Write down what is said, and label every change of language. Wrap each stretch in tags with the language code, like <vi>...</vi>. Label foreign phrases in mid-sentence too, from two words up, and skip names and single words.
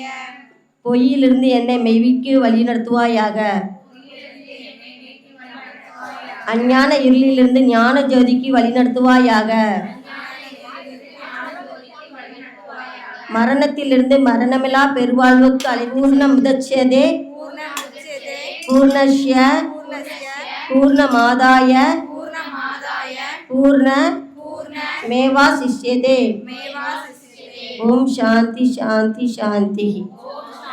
<ta>பொய்யிலிருந்து என்னை மெய்விக்கு வழி நடத்துவாயாக. அஞ்ஞான இருளிலிருந்து ஞான ஜோதிக்கு வழி நடத்துவாயாக. மரணத்திலிருந்து மரணமில்லா பெருவாழ்வுக்கு</ta> <sa>पूर्णम् उदच्यते பூர்ணமுச்யதே பூர்ணஸ்ய பூர்ணஸ்ய பூர்ணமாதாய பூர்ணமாதாய பூர்ண பூர்ண मेवा शिष्यते. मेवा शिष्यते. ॐ शान्ति शान्ति शान्ति. ஓம்</sa>